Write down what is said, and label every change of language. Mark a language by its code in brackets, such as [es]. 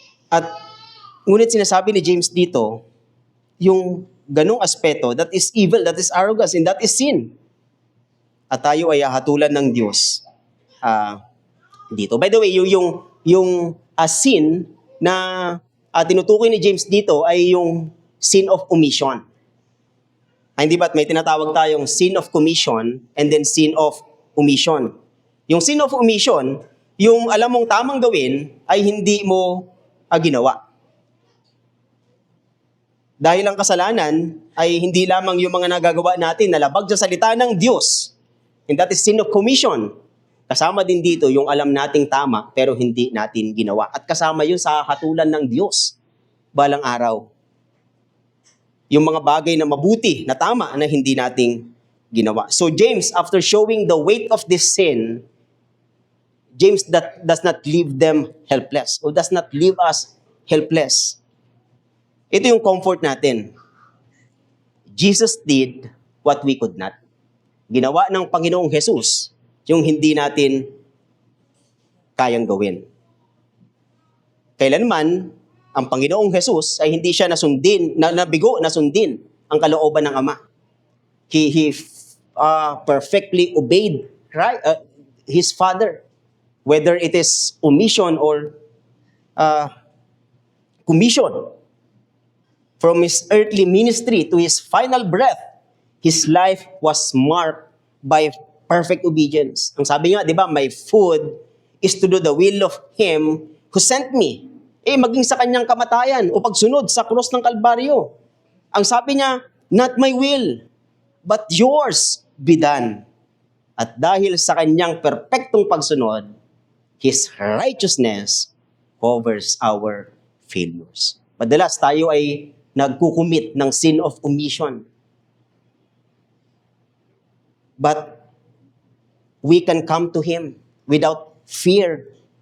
[tl] At ngunit sinasabi ni James dito, yung ganong aspeto, [en] that is evil, that is arrogance, and that is sin. [tl] At tayo ay hatulan ng Diyos dito. [en] By the way, [tl] yung sin na tinutukoy ni James dito ay yung [en] sin of omission. [tl] Hindi ba't may tinatawag tayong [en] sin of commission and then sin of omission. [tl] Yung [en] sin of omission, [tl] yung alam mong tamang gawin ay hindi mo ginawa. Dahil ang kasalanan ay hindi lamang yung mga nagagawa natin na labag sa salita ng Diyos. [en] And that is sin of commission. [tl] Kasama din dito yung alam nating tama pero hindi natin ginawa. At kasama yun sa hatulan ng Diyos balang araw. Yung mga bagay na mabuti, na tama, na hindi nating ginawa. [en] So James, after showing the weight of this sin, James does not leave them helpless or does not leave us helpless. [tl] Ito yung comfort natin. [en] Jesus did what we could not. [tl] Ginawa ng Panginoong Jesus yung hindi natin kayang gawin. Kailanman, ang Panginoong Jesus ay hindi siya nabigo na sundin ang kalooban ng Ama. [en] He perfectly obeyed His Father, whether it is omission or commission. From His earthly ministry to His final breath, His life was marked by perfect obedience. [tl] Ang sabi nga, di ba, [en] my food is to do the will of Him who sent me. [tl] Maging sa kanyang kamatayan o pagsunod sa krus ng Kalbaryo. Ang sabi niya, [en] not my will, but yours be done. [tl] At dahil sa kanyang perpektong pagsunod, [en] His righteousness covers our failures. [tl] Madalas tayo ay nagkukumit ng [en] sin of omission. But we can come to Him without fear.